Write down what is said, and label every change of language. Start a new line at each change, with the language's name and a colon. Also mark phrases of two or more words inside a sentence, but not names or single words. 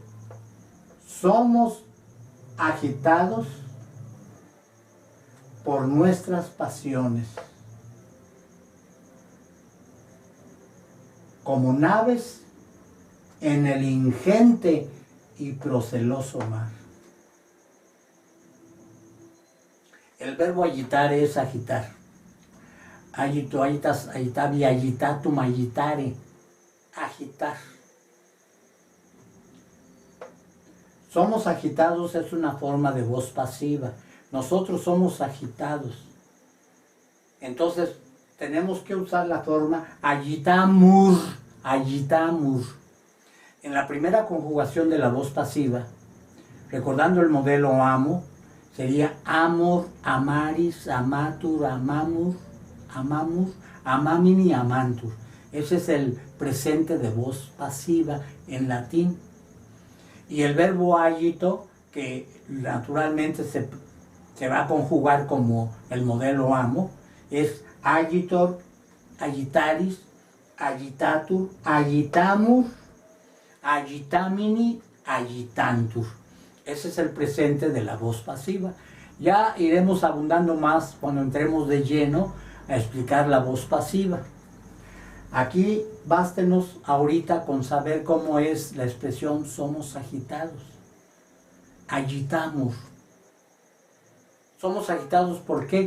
Spanish: Somos agitados por nuestras pasiones, como naves en el ingente y proceloso mar. El verbo agitar es agitar.
Latin: Agito, agitas, agitavi, agitatum, agitare.
Spanish: Agitar. Somos agitados es una forma de voz pasiva. Nosotros somos agitados. Entonces, tenemos que usar la forma
Latin: agitamur, agitamur.
Spanish: En la primera conjugación de la voz pasiva, recordando el modelo amo, sería amor,
Latin: amaris, amatur, amamur, amamur, amamini, amantur.
Spanish: Ese es el presente de voz pasiva en latín. Y el verbo agito, que naturalmente se va a conjugar como el modelo amo, es
Latin: agitor, agitaris, agitatur, agitamur, agitamini, agitantur.
Spanish: Ese es el presente de la voz pasiva. Ya iremos abundando más cuando entremos de lleno a explicar la voz pasiva. Aquí bástenos ahorita con saber cómo es la expresión somos agitados. Agitamos. Somos agitados ¿por qué?